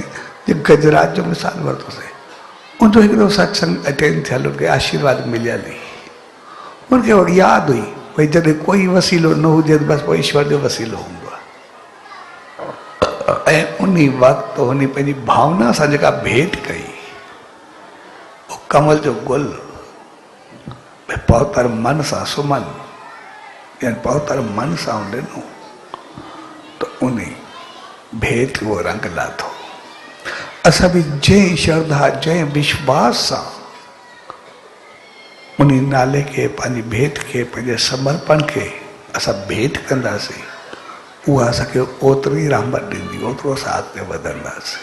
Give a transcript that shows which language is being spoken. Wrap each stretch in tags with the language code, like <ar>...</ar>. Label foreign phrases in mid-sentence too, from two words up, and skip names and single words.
<sd>जीअं गजराज जो मिसाल वरितोसीं, उनजो हिकिड़ो सत्संग अटेंड थियल, उनखे आशीर्वाद मिलियल हुई। उनखे यादि हुई भई जॾहिं कोई वसीलो न हुजे त बसि पोइ ईश्वर जो वसीलो हूंदो आहे। ऐं उन वक़्तु हुन पंहिंजी भावना सां जेका भेंट कई, उहो कमल जो गुल पवित्र मन सां सुमन, यानी पवित्र मन सां ॾिनो त उन भेंट उहो रंग लाथो। असां बि जंहिं श्रद्धा, जंहिं विश्वास सां उन नाले खे, पंहिंजी भेंट खे, पंहिंजे समर्पण खे असां भेंट कंदासीं, उहा असांखे ओतिरी रहमत ॾींदी, ओतिरो असां अॻिते वधंदासीं।</sd>